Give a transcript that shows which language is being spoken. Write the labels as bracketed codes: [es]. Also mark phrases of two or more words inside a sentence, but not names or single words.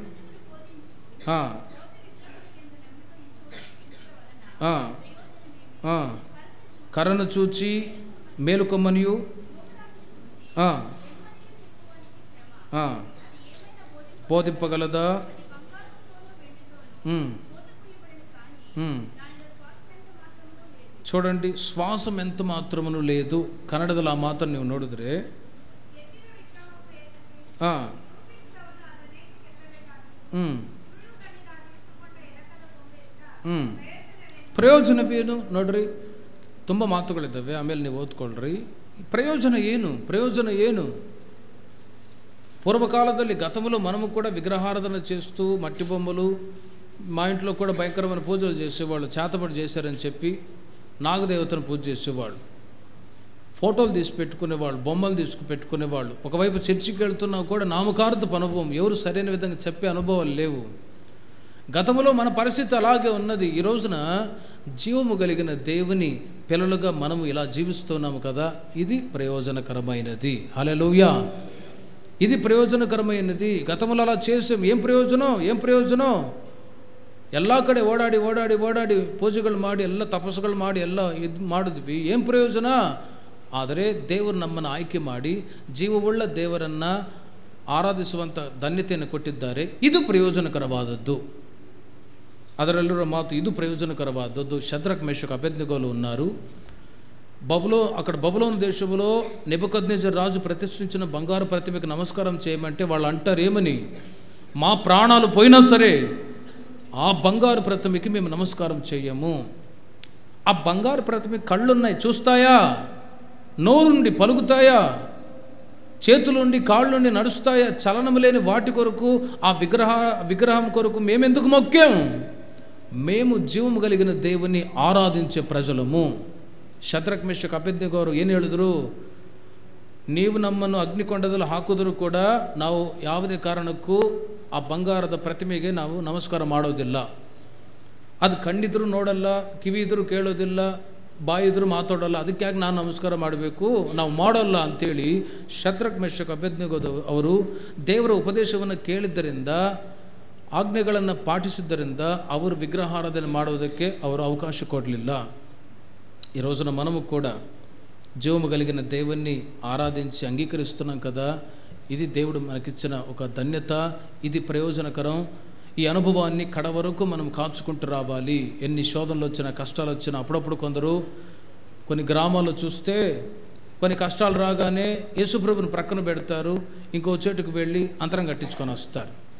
[te] కర్రను చూచి మేలుకొమ్మనియు బోధింపగలదా? చూడండి, శ్వాసం ఎంత మాత్రమును లేదు. [kn] కన్నಡದಲ್ಲಿ ಆ ಮಾತನ್ನು ನೀವು ನೋಡಿದ್ರೆ ಪ್ರಯೋಜನವೇನು ನೋಡ್ರಿ. ತುಂಬ ಮಾತುಗಳಿದ್ದಾವೆ, ಆಮೇಲೆ ನೀವು ಓದ್ಕೊಳ್ರಿ. ಪ್ರಯೋಜನ ಏನು? [te] పూర్వకాలದಲ್ಲಿ గతంలో మనము కూడా విగ్రహారాధన చేస్తూ మట్టి బొమ్మలు, మా ఇంట్లో కూడా భయంకరమైన పూజలు చేసేవాళ్ళు, చేతబడి చేశారని చెప్పి నాగదేవతను పూజ చేసేవాళ్ళు, ఫోటోలు తీసి పెట్టుకునేవాళ్ళు, బొమ్మలు తీసుకు పెట్టుకునేవాళ్ళు. ఒకవైపు చర్చికి వెళ్తున్నా కూడా నామకార్థపు అనుభవం, ఎవరు సరైన విధంగా చెప్పే అనుభవాలు లేవు. గతంలో మన పరిస్థితి అలాగే ఉన్నది. ఈ రోజున జీవము కలిగిన దేవుని పిల్లలుగా మనము ఇలా జీవిస్తున్నాము కదా, ఇది ప్రయోజనకరమైనది. హల్లెలూయా, ఇది ప్రయోజనకరమైనది. గతంలో అలా చేసాం, ఏం ಪ್ರಯೋಜನ? [kn] ಎಲ್ಲ ಕಡೆ ಓಡಾಡಿ ಪೂಜೆಗಳು ಮಾಡಿ, ಎಲ್ಲ ತಪಸ್ಸುಗಳು ಮಾಡಿ, ಎಲ್ಲ ಇದು ಮಾಡಿದ್ವಿ, ಏನು ಪ್ರಯೋಜನ? ಆದರೆ ದೇವರು ನಮ್ಮನ್ನು ಆಯ್ಕೆ ಮಾಡಿ ಜೀವವುಳ್ಳ ದೇವರನ್ನು ಆರಾಧಿಸುವಂಥ ಧನ್ಯತೆಯನ್ನು ಕೊಟ್ಟಿದ್ದಾರೆ. ಇದು ಪ್ರಯೋಜನಕರವಾದದ್ದು. ಅದರಲ್ಲಿರೋ ಮಾತು ಇದು ప్రయోజనకరవాదದ್ದು. [te] షద్రక్, మేషక్, అబేద్నెగోలు ఉన్నారు. అక్కడ బబులోను దేశంలో నెబుకద్నెజర్ రాజు ప్రతిష్ఠించిన బంగారు ప్రతిమకి నమస్కారం చేయమంటే వాళ్ళు అంటారు ఏమని? మా ప్రాణాలు పోయినా సరే ఆ బంగారు ప్రతిమకి మేము నమస్కారం చేయము. ఆ బంగారు ప్రతిమకి కళ్ళున్నాయి, చూస్తాయా? నోరు నుండి పలుకుతాయా? చేతులుండి కాళ్ళుండి నడుస్తాయా? చలనం లేని వాటి కొరకు, ఆ విగ్రహం కొరకు మేమెందుకు మొక్కాం? మేము జీవము కలిగిన దేవుని ఆరాధించే ప్రజలము. [kn] ಶದ್ರಕ್, ಮೇಷಕ್, ಅಬೇದ್ನೆಗೋರು ಏನು ಹೇಳಿದ್ರು? ನೀವು ನಮ್ಮನ್ನು ಅಗ್ನಿಕೊಂಡದಲ್ಲಿ ಹಾಕಿದರೂ ಕೂಡ ನಾವು ಯಾವುದೇ ಕಾರಣಕ್ಕೂ ಆ ಬಂಗಾರದ ಪ್ರತಿಮೆಗೆ ನಾವು ನಮಸ್ಕಾರ ಮಾಡೋದಿಲ್ಲ. ಅದು ಕಣ್ಣಿದ್ರೂ ನೋಡಲ್ಲ, ಕಿವಿ ಇದ್ರೂ ಕೇಳೋದಿಲ್ಲ, ಬಾಯಿದ್ರೂ ಮಾತಾಡೋಲ್ಲ, ಅದಕ್ಕೆ ಯಾಕೆ ನಾನು ನಮಸ್ಕಾರ ಮಾಡಬೇಕು? ನಾವು ಮಾಡೋಲ್ಲ ಅಂಥೇಳಿ ಶದ್ರಕ್, ಮೇಷಕ್, ಅಬೇದ್ನೆಗೋ ಅವರು ದೇವರ ಉಪದೇಶವನ್ನು ಕೇಳಿದ್ದರಿಂದ, ಆಜ್ಞೆಗಳನ್ನು ಪಾಟಿಸಿದ್ದರಿಂದ ಅವರು ವಿಗ್ರಹಾರಾಧನೆ ಮಾಡೋದಕ್ಕೆ ಅವರು ಅವಕಾಶ ಕೊಡಲಿಲ್ಲ. [te] ఈ రోజున మనము కూడా జీవము కలిగిన దేవుణ్ణి ఆరాధించి అంగీకరిస్తున్నాం కదా, ఇది దేవుడు మనకిచ్చిన ఒక ధన్యత, ఇది ప్రయోజనకరం. ఈ అనుభవాన్ని కడ వరకు మనం కాచుకుంటూ రావాలి. ఎన్ని శోధనలు వచ్చినా, కష్టాలు వచ్చినా, అప్పుడప్పుడు కొందరు కొన్ని గ్రామాల్లో చూస్తే కొన్ని కష్టాలు రాగానే యేసుప్రభుని ప్రక్కన పెడతారు, ఇంకో చోటుకు వెళ్ళి అంతరం కట్టించుకొని వస్తారు.